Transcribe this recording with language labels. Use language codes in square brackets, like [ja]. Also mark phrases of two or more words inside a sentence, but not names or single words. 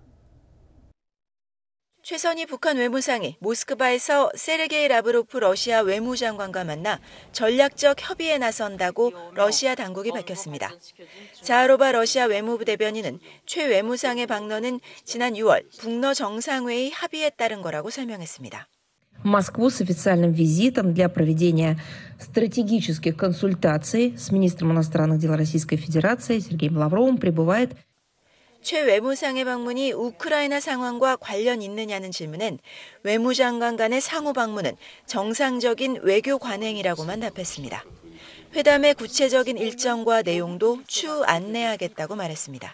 [ko] 최선희 북한 외무상이 모스크바에서 세르게이 라브로프 러시아 외무장관과 만나 전략적 협의에 나선다고 러시아 당국이 밝혔습니다. 자하로바 러시아 외무부 대변인은 최 외무상의 방문은 지난 6월 북러 정상회의 합의에 따른 거라고 설명했습니다. [ru] Москву с официальным визитом для проведения стратегических консультаций с министром иностранных дел Российской Федерации Сергеем Лавровым прибывает. [ko] 최 외무상의 방문이 우크라이나 상황과 관련 있느냐는 질문엔 외무장관 간의 상호 방문은 정상적인 외교 관행이라고만 답했습니다. 회담의 구체적인 일정과 내용도 추후 안내하겠다고 말했습니다.